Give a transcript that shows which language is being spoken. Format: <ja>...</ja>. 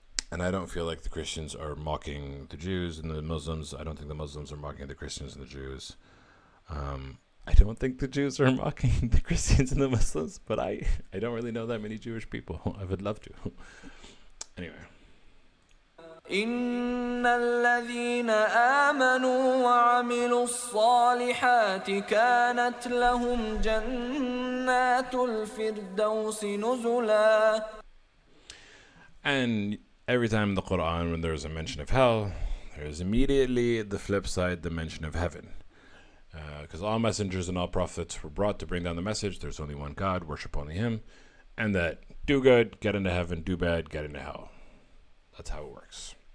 <en>And I don't feel like the Christians are mocking the Jews and the Muslims. I don't think the Muslims are mocking the Christians and the Jews. I don't think the Jews are mocking the Christians and the Muslims, but I don't really know that many Jewish people. I would love to. Anyway.</en> <ar>إن الذين آمنوا وعملوا الصالحات كانت لهم جنات الفردوس نزلا.</ar> <en>And every time in the Quran when there's a mention of hell, there's immediately the flip side, the mention of heaven. Because all messengers and all prophets were brought to bring down the message. There's only one God, worship only him. And that do good, get into heaven, do bad, get into hell. That's how it works.</en>